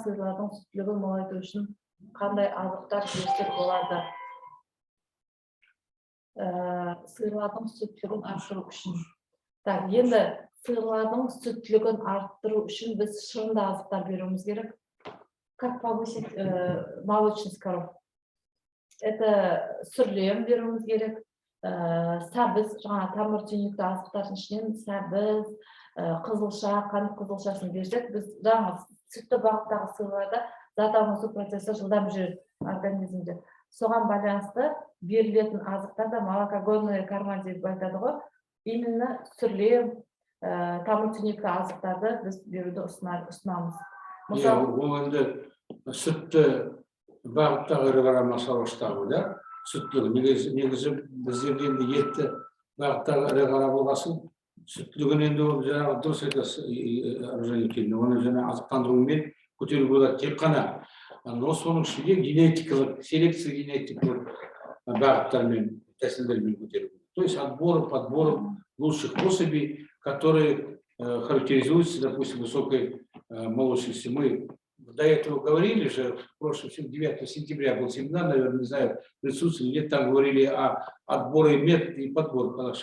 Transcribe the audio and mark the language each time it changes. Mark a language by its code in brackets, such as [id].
[kk] Сиырлардың сүттілігін молайту үшін қандай азықтар жесек болады? Сиырлардың сүттілігін арттыру үшін. Так, енді сиырлардың сүттілігін арттыру үшін біз шырынды азықтар беруіміз керек. [ru] Как повысить молочность коров? [kk] Это сүрлем беруіміз керек. Сәбіз, жаңа тамыр түйнекті азықтардың ішінен сәбіз, қызылша, қант қызылшасын берсек, біз жаңа сүтті бағыттағы сиырларда зат алмасу процесі жылдам жүреді организмде. Соған байланысты берілетін азықтар да [ru] молокогонный корма [kk] деп айтады ғой. Именно сүрлем, тамыр түйнекті азықтарды біз беруді ұсынамыз. Ол енді сүтті бағыттағы ірі қара мал шаруашылығы, да? Сүттілігі. Негізі біздерде енді етті бағыттағы ірі қара болғасын, сүттілігін енді жаңағы дұрыс айтасыз, оны жаңа азықтандырумен көтеруге болады тек қана. Но соның ішінде генетикалық, селекция генетикалық бағыттармен, тәсілдермен көтеруге. [ru] То есть подбором лучших особей, которые характеризуются, допустим, высокой молочностью. Мы до этого говорили же, в прошлом 9 сентября был семинар, наверное, не знаю, присутствовали, нет, там говорили о отборе метод и подбор.